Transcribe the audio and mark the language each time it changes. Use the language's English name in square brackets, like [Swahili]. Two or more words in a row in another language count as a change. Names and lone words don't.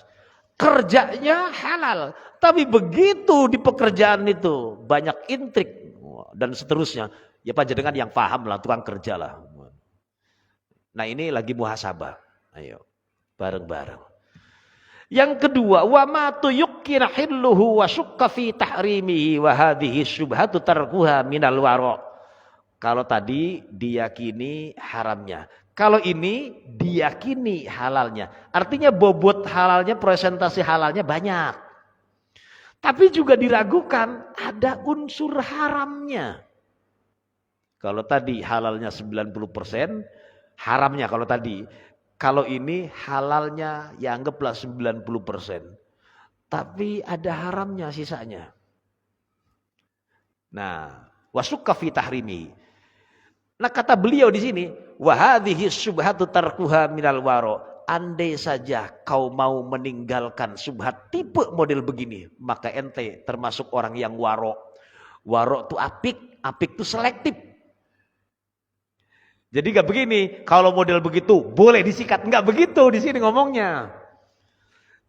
[Indonesian] Kerjanya halal. Tapi begitu di pekerjaan itu banyak intrik dan seterusnya. Ya panjenengan yang paham lah, tukang kerja lah. Nah ini lagi muhasabah. Ayo, bareng-bareng. Yang kedua, [Arabic] وما تيقن حله وشك في تحريمه وهذه شبهة تركها من الورع'. [Indonesian] Kalau tadi diyakini haramnya. Kalau ini diyakini halalnya. Artinya bobot halalnya, presentasi halalnya banyak. Tapi juga diragukan ada unsur haramnya. Kalau tadi halalnya 90%, haramnya kalau tadi. Kalau ini halalnya ya anggaplah 90%. Tapi ada haramnya sisanya. Nah, [Arabic] وشك في تحريمه. [Indonesian] Nah kata beliau di sini, [Arabic] وهذه شبهة تركها من الورع. [Indonesian] Andai saja kau mau meninggalkan subhat tipe model begini, maka ente termasuk orang yang waro. Waro itu apik itu selektif. Jadi gak begini, kalau model begitu boleh disikat, enggak begitu di sini ngomongnya.